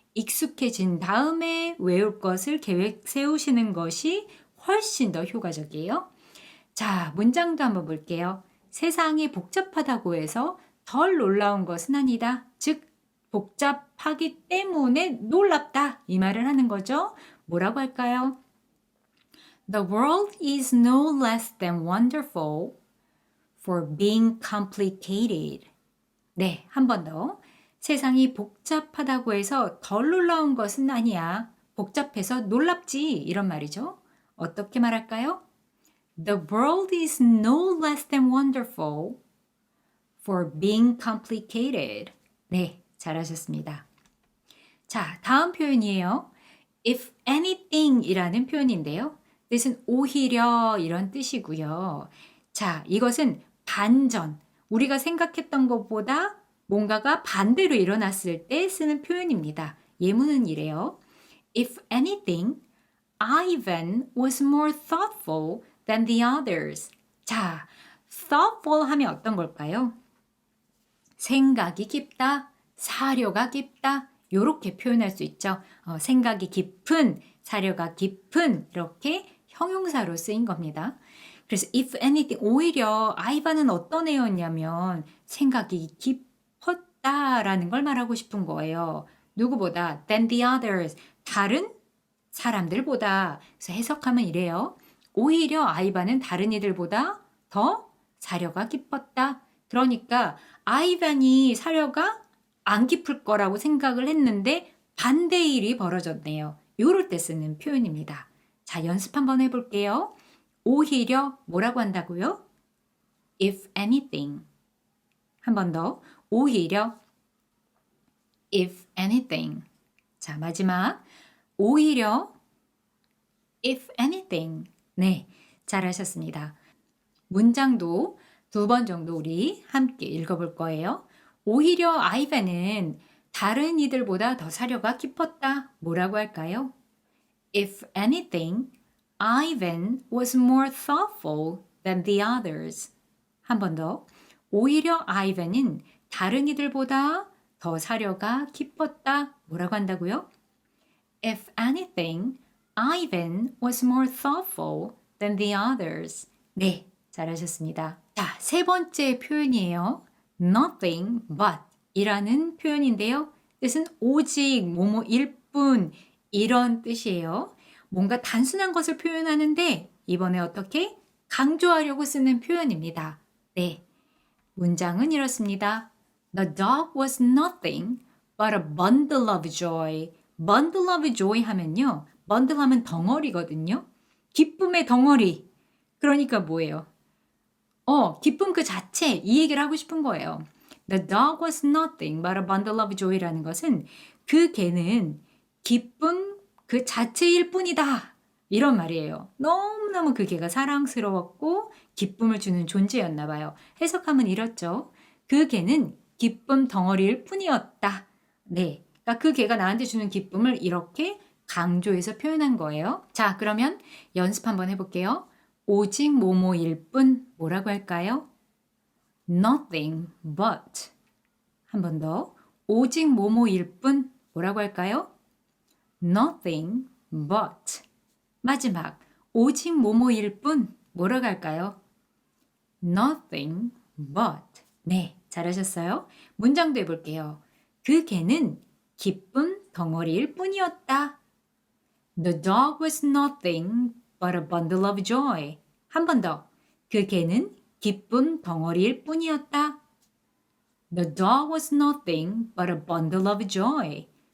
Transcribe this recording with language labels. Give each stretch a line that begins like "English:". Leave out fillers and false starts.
Korean: 익숙해진 다음에 외울 것을 계획 세우시는 것이 훨씬 더 효과적이에요. 자, 문장도 한번 볼게요. 세상이 복잡하다고 해서 덜 놀라운 것은 아니다. 즉, 복잡하기 때문에 놀랍다. 이 말을 하는 거죠. 뭐라고 할까요?
English: The world is no less than wonderful for being complicated.
Korean: 네, 한 번 더. 세상이 복잡하다고 해서 덜 놀라운 것은 아니야. 복잡해서 놀랍지. 이런 말이죠. 어떻게 말할까요?
English: The world is no less than wonderful for being complicated.
Korean: 네, 잘하셨습니다. 자, 다음 표현이에요.
English: If anything
Korean: 이라는 표현인데요. 뜻은 오히려 이런 뜻이고요. 자, 이것은 반전. 우리가 생각했던 것보다 뭔가가 반대로 일어났을 때 쓰는 표현입니다. 예문은 이래요.
English: If anything, Ivan was more thoughtful than the others.
Korean: 자, thoughtful 하면 어떤 걸까요? 생각이 깊다, 사려가 깊다, 이렇게 표현할 수 있죠. 생각이 깊은, 사려가 깊은 이렇게 형용사로 쓰인 겁니다. 그래서
English: if anything,
Korean: 오히려 아이반은 어떤 애였냐면 생각이 깊었다라는 걸 말하고 싶은 거예요. 누구보다
English: than the others,
Korean: 다른 사람들보다. 그래서 해석하면 이래요. 오히려 아이반은 다른 이들보다 더 사려가 깊었다. 그러니까 아이반이 사려가 안 깊을 거라고 생각을 했는데 반대의 일이 벌어졌네요. 이럴 때 쓰는 표현입니다. 자, 연습 한번 해볼게요. 오히려 뭐라고 한다고요?
English: If anything.
Korean: 한 번 더. 오히려
English: if anything.
Korean: 자, 마지막. 오히려
English: if anything.
Korean: 네, 잘하셨습니다. 문장도 2번 정도 우리 함께 읽어볼 거예요. 오히려 아이반은 다른 이들보다 더 사려가 깊었다. 뭐라고 할까요?
English: If anything, Ivan was more thoughtful than the others.
Korean: 한 번 더. 오히려 아이반은 다른 이들보다 더 사려가 깊었다. 뭐라고 한다고요?
English: If anything, Ivan was more thoughtful than the others.
Korean: 네, 잘하셨습니다. 자, 3번째 표현이에요.
English: Nothing but
Korean: 이라는 표현인데요. 뜻은 오직 뭐뭐일 뿐 이런 뜻이에요. 뭔가 단순한 것을 표현하는데 이번에 어떻게 강조하려고 쓰는 표현입니다. 네, 문장은 이렇습니다.
English: The dog was nothing but a bundle of joy. bundle of joy
Korean: 하면요. bundle 하면 덩어리거든요. 기쁨의 덩어리. 그러니까 뭐예요? 기쁨 그 자체 이 얘기를 하고 싶은 거예요.
English: The dog was nothing but a bundle of joy라는
Korean: 것은 그 개는 기쁨 그 자체일 뿐이다. 이런 말이에요. 너무너무 그 개가 사랑스러웠고 기쁨을 주는 존재였나 봐요. 해석하면 이렇죠. 그 개는 기쁨 덩어리일 뿐이었다. 네. 그러니까 그 개가 나한테 주는 기쁨을 이렇게 강조해서 표현한 거예요. 자, 그러면 연습 한번 해볼게요. 오직 뭐뭐일 뿐 뭐라고 할까요?
English: Nothing but.
Korean: 한 번 더. 오직 뭐뭐일 뿐 뭐라고 할까요?
English: Nothing but.
Korean: 마지막. 오직 뭐뭐일 뿐 뭐라고 할까요?
English: Nothing but.
Korean: 네, 잘하셨어요. 문장도 해볼게요. 그 개는 기쁨 덩어리일 뿐이었다.
English: The dog was nothing but a bundle of joy.
Korean: 한 번 더. 그 개는 기쁨 덩어리일 뿐이었다.
English: The dog was nothing but a bundle of joy.